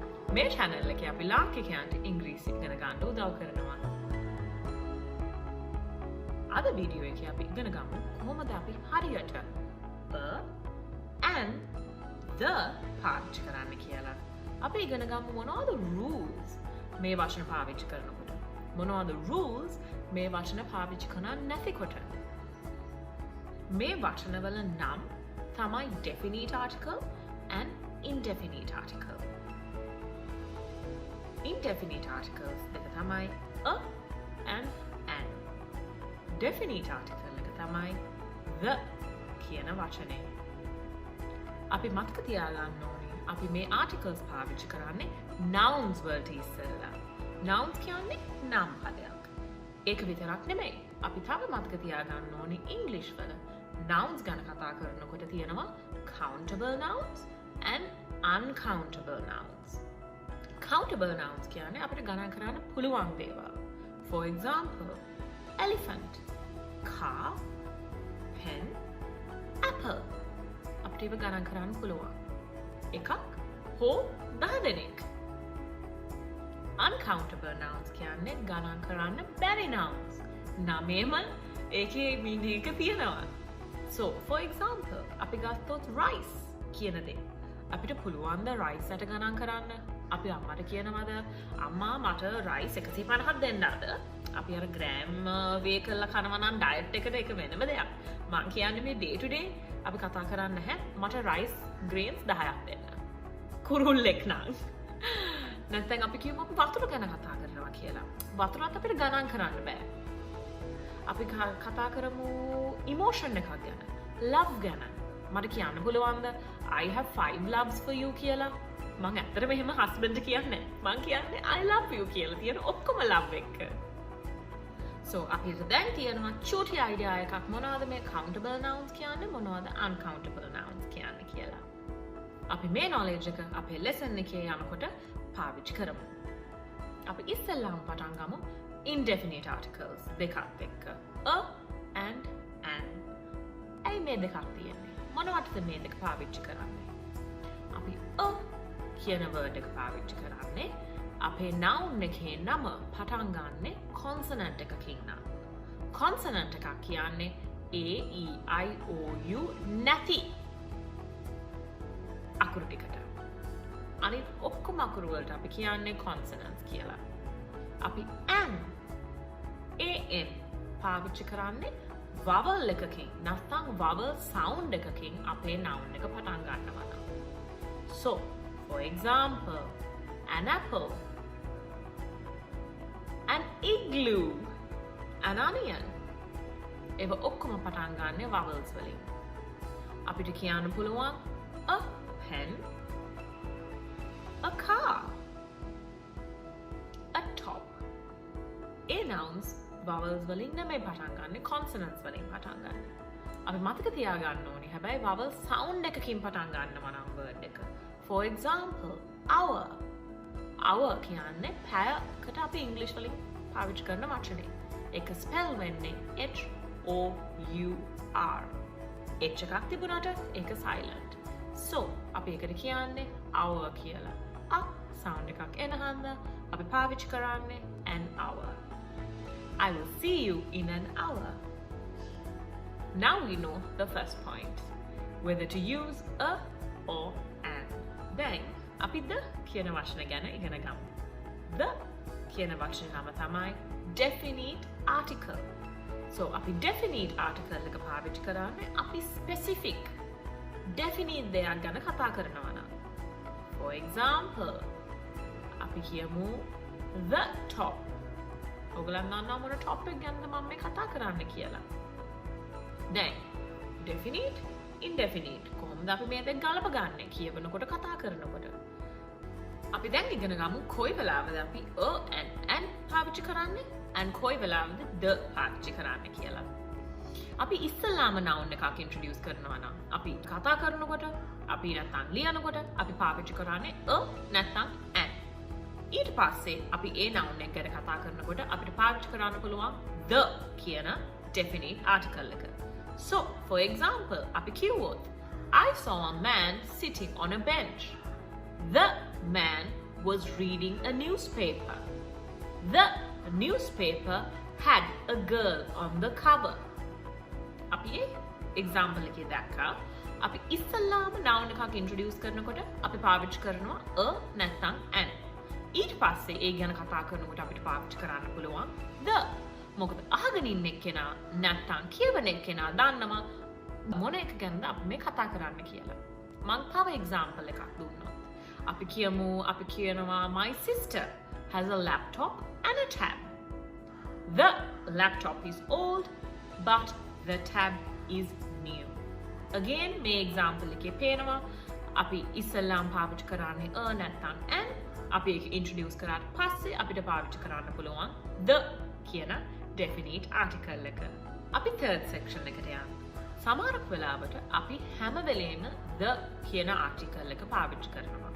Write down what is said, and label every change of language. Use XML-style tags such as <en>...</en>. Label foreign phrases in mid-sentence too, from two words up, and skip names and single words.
<si>මේ channel එකේ අපි ලාංකිකයන්ට ඉංග්‍රීසි ඉගෙන ගන්න උදව් කරනවා. අද වීඩියෝ එකේ අපි ඉගෙන ගමු කොහොමද අපි හරියට</si> <en>and the</en> <si>පාවිච්චි කරන්න කියලා. අපි ඉගෙන ගමු මොනවද rules මේ වචන පාවිච්චි කරනකොට. මොනවද rules මේ වචන පාවිච්චි කරන්නේ නැතිකොට. මේ වචනවල නම් තමයි</si> <en>definite article and indefinite article. Indefinite articles</en> <si>එක තමයි</si> <en>a and an. Definite article</en> <si>එක තමයි the කියන වචනේ. අපි මතක තියාගන්න ඕනේ අපි මේ articles පාවිච්චි කරන්නේ nouns වලට ඉස්සෙල්ලා. nouns කියන්නේ නම් පදයක්. ඒක විතරක් නෙමෙයි. අපි තව මතක තියාගන්න ඕනේ English වල nouns ගැන කතා කරනකොට තියෙනවා</si> <en>countable nouns and uncountable nouns. Countable nouns</en> <si>කියන්නේ අපිට ගණන් කරන්න පුළුවන් දේවල්.</si> <en>For example, elephant, car, pen, apple.</en> <si>අපිට ඒව ගණන් කරන්න පුළුවන්. එකක් හෝ 10 දෙනෙක්.</si> <en>Uncountable nouns</en> <si>කියන්නේ ගණන් කරන්න බැරි nouns. නමේම ඒකේ meaning එක තියෙනවා.</si> <en>So, for example,</en> <si>අපි ගත්තොත් rice කියන දේ. අපිට පුළුවන් ද rice එක ගණන් කරන්න? අපි අම්මට කියනවද අම්මා මට rice 150ක් දෙන්නද? අපි අර gram weigh කරලා කනවා නම් diet එකට ඒක වෙනම දෙයක්. මං කියන්නේ මේ</si> <en>day to day</en> <si>අපි කතා කරන්නේ නැහැ මට</si> <en>rice grains</en> <si>10ක් දෙන්න. කුරුල්ලෙක් නම්. නැත්නම් අපි කියමු අපි වතුර ගැන කතා කරනවා කියලා. වතුරත් අපිට ගණන් කරන්න බෑ. අපි කතා කරමු emotion එකක් ගැන. love ගැන. මට කියන්න පුළුවන්ද</si> <en>I have 5 loves for you</en> <si>කියලා? මං ඇත්තටම එහෙම husband කියන්නේ නැහැ. මං කියන්නේ</si> <en>I love you</en> <si>කියලා තියෙන ඔක්කොම love එක. So අපිට දැන් තියෙනවා චූටි idea එකක් මොනවද මේ</si> <en>countable nouns</en> <si>කියන්නේ මොනවද</si> <en>uncountable nouns</en> <si>කියන්නේ කියලා. අපි මේ knowledge එක අපේ lesson එකේ යනකොට පාවිච්චි කරමු. අපි ඉස්සෙල්ලාම පටන් ගමු</si> <en>indefinite articles</en> <si>දෙකක් එක්ක.</si> <en>a and an.</en> <si>ඇයි මේ දෙකක් තියෙන්නේ? මොනවටද මේ දෙක පාවිච්චි කරන්නේ? අපි a කියන word එක පාවිච්චි කරන්නේ අපේ noun එකේ නම පටන් ගන්නෙ consonant එකකින් නම්. consonant එකක් කියන්නේ</si> <en>a e i o u</en> <si>නැති අකුරු ටිකට. අනිත් ඔක්කොම අකුරු වලට අපි කියන්නේ consonants කියලා. අපි an පාවිච්චි කරන්නේ vowel එකකින් නැත්නම්</si> <en>vowel sound</en> <si>එකකින් අපේ noun එක පටන් ගන්නවා නම්.</si> <en>So, for example, an apple, an igloo, an onion.</en> <si>ඒව ඔක්කොම පටන් ගන්නෙ vowels වලින්. අපිට කියන්න පුළුවන්</si> <en>a pen, a car, a top.</en> <si>ඒ nouns vowels වලින් නෙමෙයි පටන් ගන්නෙ consonants වලින් පටන් ගන්නෙ. අපි මතක තියාගන්න ඕනේ හැබැයි</si> <en>vowel sound</en> <si>එකකින් පටන් ගන්නවා නම් word එක.</si> <en>For example, hour. Hour</en> <si>කියන්නේ පැයකට අපි English වලින් පාවිච්චි කරන වචනේ. ඒක spell වෙන්නේ</si> <en>H O U R.</en> <si>H එකක් තිබුණාට ඒක silent. So, අපි ඒකට කියන්නේ hour කියලා. sound එකක් එන හන්ද අපි පාවිච්චි කරන්නේ</si> <en>an hour. I will see you in an hour. Now we know the first point, whether to use a or an.</en> <si>Then, අපි the කියන වචන ගැන ඉගෙන ගමු. The කියන වචනේ නම තමයි</si> <en>definite article.</en> <si>So, අපි</si> <en>definite article</en> <si>එක පාවිච්චි කරන්නේ අපි</si> <en>specific definite</en> <si>දෙයක් ගැන කතා කරනවා නම්.</si> <en>For example,</en> <si>අපි කියමු</si> <en>the top.</en> <si>ඔයගොල්ලන් දන්නවා මොන topic ගැනද මම මේ කතා කරන්න කියලා. දැන්</si> <en>definite indefinite</en> <si>කොහොමද අපි මේ දෙක ගලපගන්නේ කියවනකොට කතා කරනකොට. අපි දැන් ඉගෙන ගමු කොයි වෙලාවද අපි</si> <en>a and an</en> <si>පාවිච්චි කරන්නේ and කොයි වෙලාවද the පාවිච්චි කරන්නේ කියලා. අපි ඉස්සෙල්ලාම noun එකක් introduce කරනවා නම් අපි කතා කරනකොට අපි නැත්නම් ලියනකොට අපි පාවිච්චි කරන්නේ a නැත්නම් an. ඊට පස්සේ අපි ඒ noun එක ගැන කතා කරනකොට අපිට පාවිච්චි කරන්න පුළුවන් the කියන</si> <en>definite article</en> <si>එක.</si> <en>So, for example,</en> <si>අපි කිව්වොත්</si> <en>I saw a man sitting on a bench. The man was reading a newspaper. The newspaper had a girl on the cover.</en> <si>අපි example එකේ දැක්කා. අපි ඉස්සල්ලාම noun එකක් introduce කරනකොට අපි පාවිච්චි කරනවා a නැත්නම් an. ඊට පස්සේ ඒ ගැන කතා කරනකොට අපිට පාවිච්චි කරන්න පුළුවන් the. මොකද අහගෙන ඉන්න එක්කෙනා නැත්නම් කියවන එක්කෙනා දන්නවා මොන එක ගැනද අපි මේ කතා කරන්න කියලා. මම තව example එකක් දුන්නා. අපි කියනවා</si> <en>my sister has a laptop and a tab. The laptop is old but the tab is new.</en> <si>Again මේ example එකේ පේනවා අපි ඉස්සල්ලාම පාවිච්චි කරන්නේ a නැත්නම් an. අපි ඒක introduce කරාට පස්සේ අපිට පාවිච්චි කරන්න පුළුවන් the කියන</si> <en>definite article</en> <si>එක. අපි</si> <en>third section</en> <si>එකට යමු. සමහරක් වෙලාවට අපි හැම වෙලේම the කියන article එක පාවිච්චි කරනවා.</si>